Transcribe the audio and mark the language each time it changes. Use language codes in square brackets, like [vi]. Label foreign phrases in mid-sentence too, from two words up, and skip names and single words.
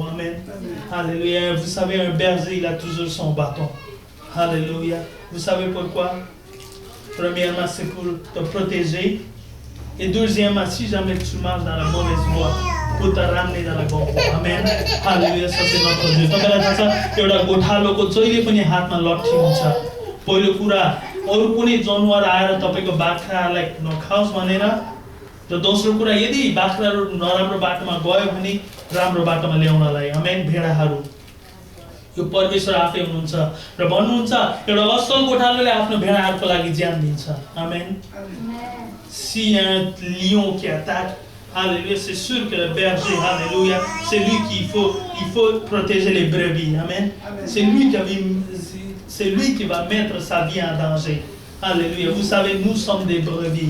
[fr] Amen. Alléluia. Vous savez, un berger il a toujours son bâton. Alléluia. Vous savez pourquoi? Premièrement, c'est pour te protéger. Et deuxièmement, si jamais tu marches dans la mauvaise voie, pour te ramener dans la bonne voie. Amen. Alléluia. Ça c'est notre Dieu. [ne] तपाईलाई थाहा छ एउटा गोठालोको जहिले पनि हातमा लट्ठी हुन्छ. पहिलो कुरा अरु कुनै जनावर आएर तपाईको बाख्रालाई नखाओस् भनेर र दोस्रो कुरा यदि बाख्राहरू नराम्रो बाटोमा गयो भने राम्रो बाटोमा ल्याउनलाई. आमेन. भेडाहरू यो परमेश्वर आफै हुनुहुन्छ र भन्नुहुन्छ एउटा असल गोठालोले आफ्नो भेडाहरूको लागि ज्यान दिन्छ. आमेन. [fr] Si un lion qui attaque, alléluia, c'est sûr que le berger, alléluia, c'est lui qu'il faut protéger les brebis. Amen. C'est lui qui va mettre sa vie en danger. Alléluia. Vous savez, nous sommes des brebis.